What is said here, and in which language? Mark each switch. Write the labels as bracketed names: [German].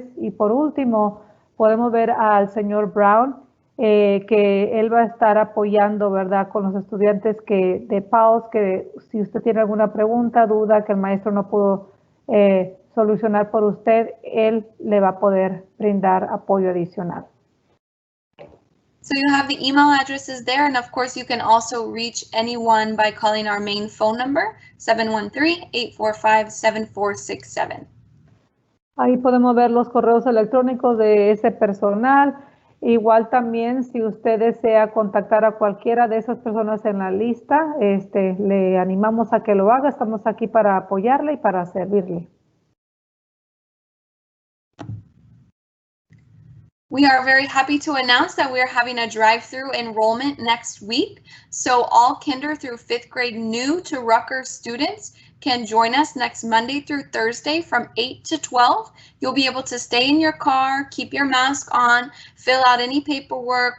[Spanish] Y por último podemos ver al señor Brown, que él va a estar apoyando, ¿verdad?, con los estudiantes de PAUS, que si usted tiene alguna pregunta, duda que el maestro no pudo solucionar por usted, él le va a poder brindar apoyo adicional. [English] So you have the email addresses there, and of course you can also reach anyone by calling our main phone number, 713-845-7467. [Spanish] Ahí podemos ver los correos electrónicos de ese personal. Igual también, si usted desea contactar a cualquiera de esas personas en la lista, le animamos a que lo haga. Estamos aquí para apoyarle y para servirle. [English] We are very happy to announce that we are having a drive-through enrollment next week. So all kinder through 5th grade new to Rucker students can join us next Monday through Thursday from 8 to 12. You'll be able to stay in your car, keep your mask on, fill out any paperwork.